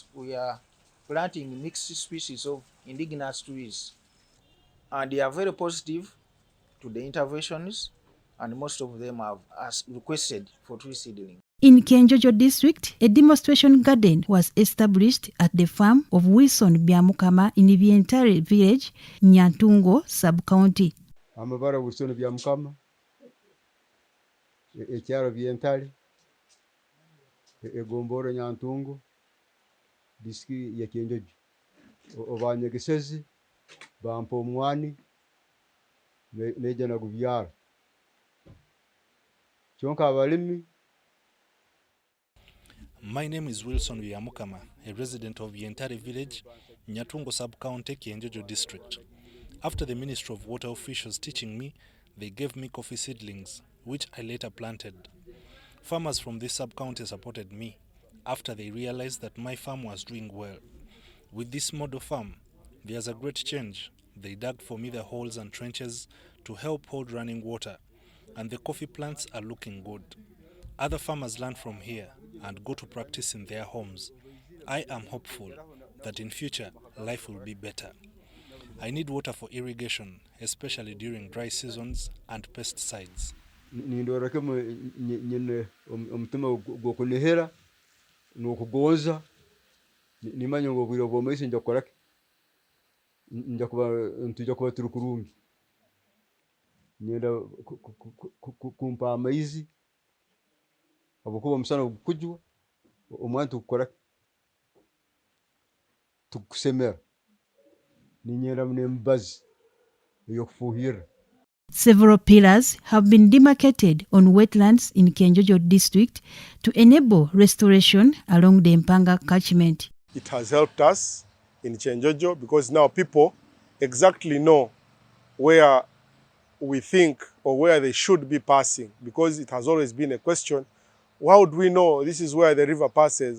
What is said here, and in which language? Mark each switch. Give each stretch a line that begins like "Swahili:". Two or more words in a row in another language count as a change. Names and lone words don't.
English: We are planting mixed species of indigenous trees, and they are very positive to the interventions, and most of them have requested for tree seedling. In Kenjojo district, a demonstration garden was established at the farm of Wilson Byamukama in Vientari village, Nyantungo sub-county.
Tooro: Amabara Wilson Byamukama, ekyaro Vientari, egombora Nyantungu disiki ya Kyenjojo obanyegesezi bampa omwani neja nagubyara kyonka abalimi.
English: My name is Wilson Mpanga, a resident of Yentare village, Nyatungo sub-county, Kyenjojo district. After the Ministry of Water officials teaching me, they gave me coffee seedlings, which I later planted. Farmers from this sub-county supported me after they realized that my farm was doing well. With this model farm, there's a great change. They dug for me the holes and trenches to help hold running water, and the coffee plants are looking good. Other farmers learn from here and go to practice in their homes. I am hopeful that in future, life will be better. I need water for irrigation, especially during dry seasons and pesticides.
Tooro: Nindorake nyine omutima gwokunihira n'okugonza nimanya ngo bwiro bw'omwezi njakorake ntujja kuba turi kurungi nyenda kumpa amaizi abukuba omusana ogukujwa omwana tukukorake tukusemera ninyenda n'emibazi ey'okufuhirra.
English: Several pillars have been demarcated on wetlands in Kyenjojo district to enable restoration along the Mpanga catchment. It has helped us in Kyenjojo because now people exactly know where we think or where they should be passing, because it has always been a question, how do we know this is where the river passes?